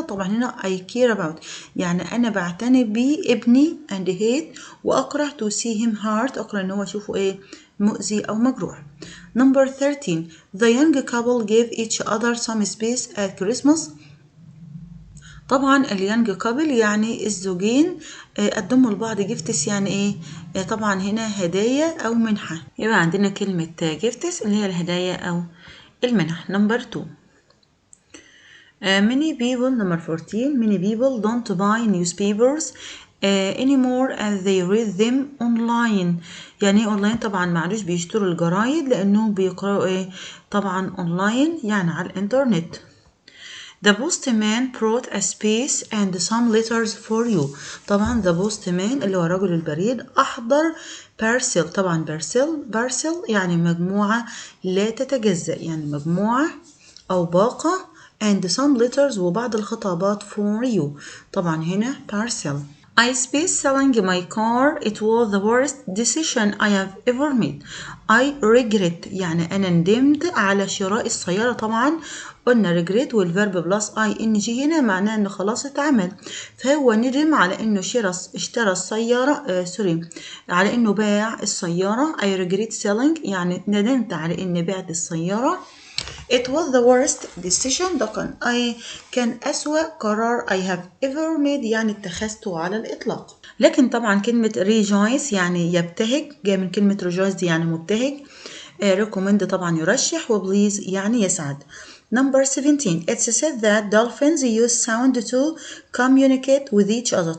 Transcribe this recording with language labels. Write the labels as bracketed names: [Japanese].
[Arabic] طبعا هنا [English] I care about [Arabic] يعني انا بعتني بيه ابني [English] and hate [Arabic] واكره [English] to see him hurt [Arabic] اكره ان هو اشوفه ايه مؤذي او مجروح. [English] Number 13 the young couple gave each other some space at Christmas. [Arabic] طبعا اليانج كابل يعني الزوجين قدموا لبعض جيفتس يعني ايه طبعا هنا هدايا او منحة. يبقى عندنا كلمة جيفتس اللي هي الهدايا او المنح. [English] Number 2 many people. number 14 many people don't buy newspapers anymore as they read them online. [Arabic] يعني ايه اونلاين؟ طبعا معلوش بيشتروا الجرايد لانهم بيقرأوا ايه طبعا اونلاين يعني على الانترنت. [English] The postman brought a space and some letters for you. [Arabic] طبعا [English] the postman [Arabic] اللي هو رجل البريد أحضر parcel. طبعا parcel يعني مجموعة لا تتجزأ يعني مجموعة أو باقة [English] and some letters [Arabic] وبعض الخطابات [English] for you. [Arabic] طبعا هنا parcel. [English] I spaced selling my car. It was the worst decision I have ever made. I regret [Arabic] يعني أنا ندمت على شراء السيارة. طبعا قلنا regret والverb plus ing هنا معناه إنه خلاص اتعمل. فهو ندم على إنه اشترى السيارة على إنه باع السيارة. [English] I regret selling [Arabic] يعني ندمت على إني بعت السيارة. [English] It was the worst decision. [Arabic] ده كان أسوأ قرار [English] I have ever made [Arabic] يعني اتخذته على الإطلاق. لكن طبعا كلمة rejoice يعني يبتهج جاي من كلمة rejoice دي يعني مبتهج. recommend طبعا يرشح وبليز يعني يسعد. [English] Number 17 it's said that dolphins use sound to communicate with each other.